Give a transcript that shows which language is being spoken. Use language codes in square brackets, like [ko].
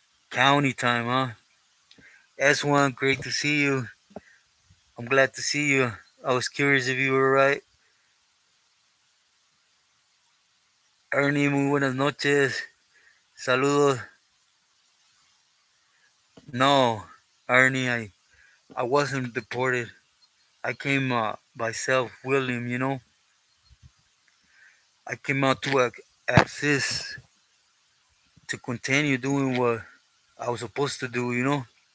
[en] County time, huh? S1, great to see you. I'm glad to see you. I was curious if you were right. [es] Ernie, muy buenas noches. Saludos. [en] No, Ernie, I wasn't deported. I came by self-willing, you know. I came out to assist, to continue doing what I was supposed to do, you know.